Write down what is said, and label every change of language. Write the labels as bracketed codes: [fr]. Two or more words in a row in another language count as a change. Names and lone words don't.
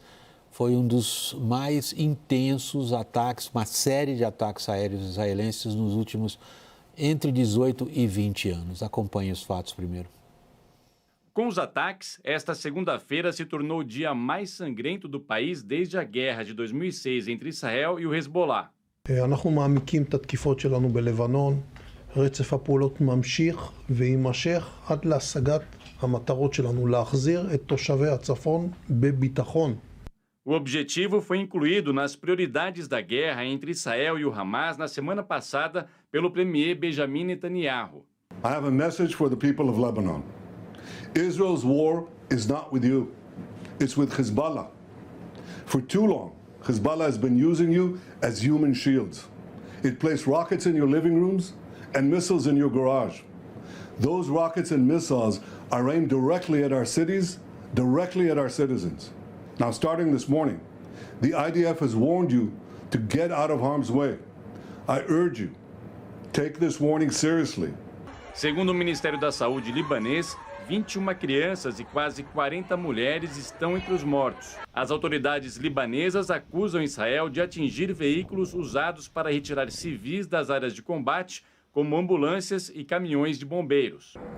[pt] Foi um dos mais intensos ataques, uma série de ataques aéreos israelenses nos últimos entre 18 e 20 anos. Acompanhe os fatos primeiro. Com os ataques, esta segunda-feira se tornou o dia mais sangrento do país desde a guerra de 2006 entre Israel e o Hezbollah. [he] אנחנו מעמיקים את התקיפות שלנו בלבנון, רצף הפעולות ממשיך ויימשך עד להשגת המטרות שלנו, להחזיר את תושבי הצפון בביטחון. [pt] O objetivo foi incluído nas prioridades da guerra entre Israel e o Hamas na semana passada pelo premier Benjamin Netanyahu. [en] I have a message for the people of Lebanon. Israel's war is not with you. It's with Hezbollah. For too long, Hezbollah has been using you as human shields. It placed rockets in your living rooms and missiles in your garage. Those rockets and missiles are aimed directly at our cities, directly at our citizens. Now, starting this morning, the IDF has warned you to get out of harm's way. I urge you, take this warning seriously. [pt] Segundo o Ministério da Saúde libanês, 21 crianças e quase 40 mulheres estão entre os mortos. As autoridades libanesas acusam Israel de atingir veículos usados para retirar civis das áreas de combate, como ambulâncias e caminhões de bombeiros.